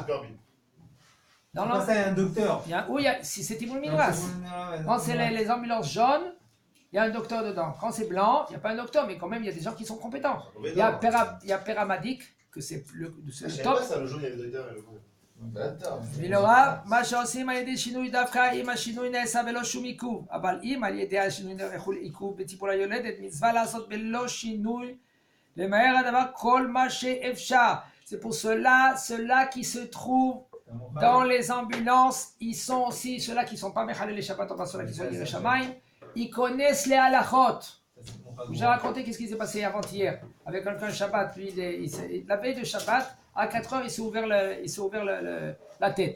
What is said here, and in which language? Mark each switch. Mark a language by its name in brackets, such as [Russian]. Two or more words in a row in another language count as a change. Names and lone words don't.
[French] Dans ça, il y a un docteur. Si c'est Timoul Midras. Quand c'est les ambulances jaunes, il y a un docteur dedans. Quand c'est blanc, il n'y a pas un docteur, mais quand même, il y a des gens qui sont compétents. Il y a paramadic, que c'est le top. Ça, le jaune, il y avait le docteur et le bleu. Mais le Rav, [Hebrew] מה שעושים על ידי שינוי דווקא אם השינוי נעשה בלא שום עיכוב, אבל אם על ידי השינוי יחול עיכוב בטיפול היולדת, מצווה לעשות בלא שינוי, למהר הדבר כל מה שאפשר. [French] C'est pour ceux-là qui se trouvent dans les ambulances, ils sont aussi ceux-là qui ne sont pas Mechalel les Shabbat, enfin ceux-là qui sont [Hebrew] יראי שמים, [French] ils connaissent les halachot. J'ai raconté qu'est-ce qui s'est passé avant-hier avec quelqu'un Shabbat, lui, la veille de Shabbat, à 4h, il s'est ouvert la tête.